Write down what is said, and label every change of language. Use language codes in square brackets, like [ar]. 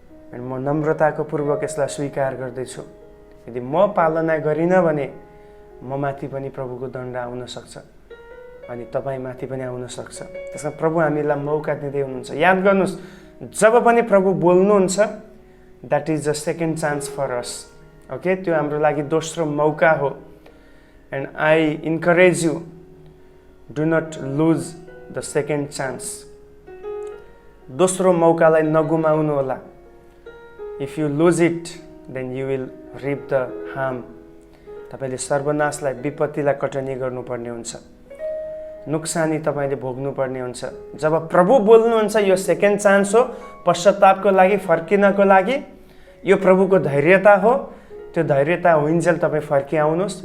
[ne] अनि म नम्रताको पूर्वक यसलाई स्वीकार गर्दैछु। यदि म पालना गरिनँ भने म माथि पनि प्रभुको दण्ड आउन सक्छ अनि तपाईँ माथि पनि आउन सक्छ। त्यसमा प्रभु हामीलाई मौका दिँदै हुनुहुन्छ। याद गर्नुहोस्, जब पनि प्रभु बोल्नुहुन्छ, [en] That is the second chance for us. [ne] Okay, त्यो हाम्रो लागि दोस्रो मौका हो। [en] And I encourage you, do not lose the second chance. [ne] दोस्रो मौकालाई नगुमाउनु होला। [en] If you lose it then you will reap the harm. [ne] तपाईँले सर्वनाशलाई, विपत्तिलाई कटनी गर्नुपर्ने हुन्छ, नोक्सानी तपाईँले भोग्नुपर्ने हुन्छ। जब प्रभु बोल्नुहुन्छ, यो सेकेन्ड चान्स हो पश्चातापको लागि, फर्किनको लागि। यो प्रभुको धैर्यता हो। त्यो धैर्यता हुइन्जेल तपाईँ फर्किआउनुहोस्।